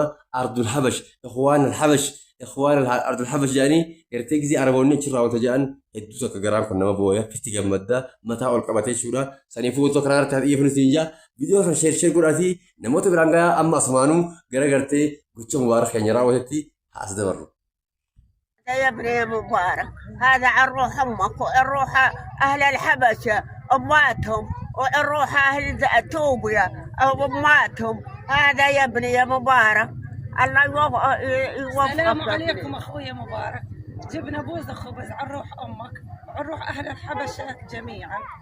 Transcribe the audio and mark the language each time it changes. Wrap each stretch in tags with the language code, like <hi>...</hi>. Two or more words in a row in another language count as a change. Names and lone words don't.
<om>Ardul Habash, Ikhwaan al-Habash, Ikhwaan Ardul Habash jedhanii gartee gisee Araboonni achirraa wanta jedhan hedduu akka garaan kun nama booya fitti gammadda mataa ol qabatee jechuudha. Saniifuu wantoota kanaa irratti xiyyeeffannu siin jaa viidiyoo kana sheer godhaatii namoota biraan gahaa amma asmaanuu gara gartee gocha Mubaarak keenya raawwatetti haas dabarru.</om> <ar>يا ابني يا مبارك، هذا عن روح امك وعن روح اهل الحبشه اماتهم وعن روح اهل اثيوبيا او اماتهم. هذا يا ابني يا مبارك، الله يوفقك. السلام عليكم اخويا مبارك. جبنا بوز خبز عن روح امك وعن روح اهل الحبشه جميعا.</ar>